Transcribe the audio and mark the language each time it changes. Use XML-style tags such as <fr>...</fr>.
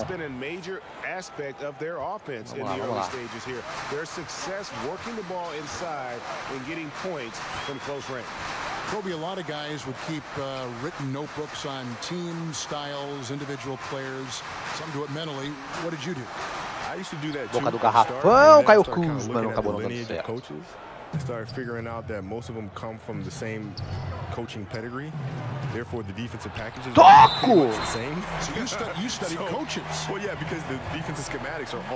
<en>It's been a major aspect of their offense in the early stages here. Their success working the ball inside and getting points from close range. Kobe, a lot of guys would keep written notebooks on team styles, individual players. Some do it mentally. What did you do? I used to do that too.</en> <pt>Boca do garrafão, caiu Kuzma, não acabou não dando certo.</pt> <en>Coaches. I started figuring out that most of them come from the same coaching pedigree. Therefore, the defensive packages are the same. So you study coaches. Well, yeah, because the defensive schematics are all</en>